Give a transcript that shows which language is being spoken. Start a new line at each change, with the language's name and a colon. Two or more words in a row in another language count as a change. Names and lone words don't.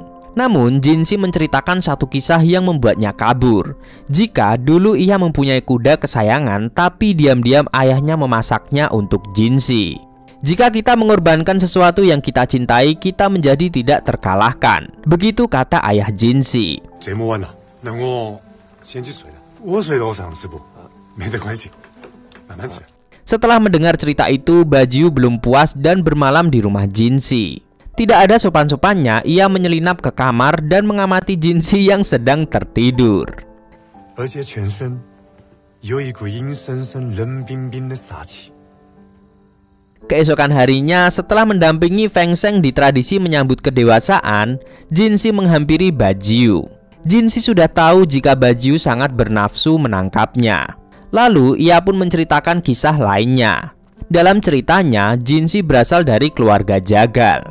Indonesian: Namun Jinshi menceritakan satu kisah yang membuatnya kabur. Jika dulu ia mempunyai kuda kesayangan, tapi diam-diam ayahnya memasaknya untuk Jinshi. Jika kita mengorbankan sesuatu yang kita cintai, kita menjadi tidak terkalahkan. Begitu kata ayah Jinshi.
Chinese: 节目完了，那我先去睡了。我睡楼上是不？没得关系，慢慢吃。
Indonesian: Setelah mendengar cerita itu, Bajie belum puas dan bermalam di rumah Jinshi. Tidak ada sopan-sopannya, ia menyelinap ke kamar dan mengamati Jinshi yang sedang tertidur.
Chinese: 而且全身有一股阴森森、冷冰冰的杀气。
Indonesian: Keesokan harinya, setelah mendampingi Feng Sheng di tradisi menyambut kedewasaan, Jinshi menghampiri Bajie. Jinshi sudah tahu jika Bajie sangat bernafsu menangkapnya. Lalu ia pun menceritakan kisah lainnya. Dalam ceritanya, Jinshi berasal dari keluarga jagal.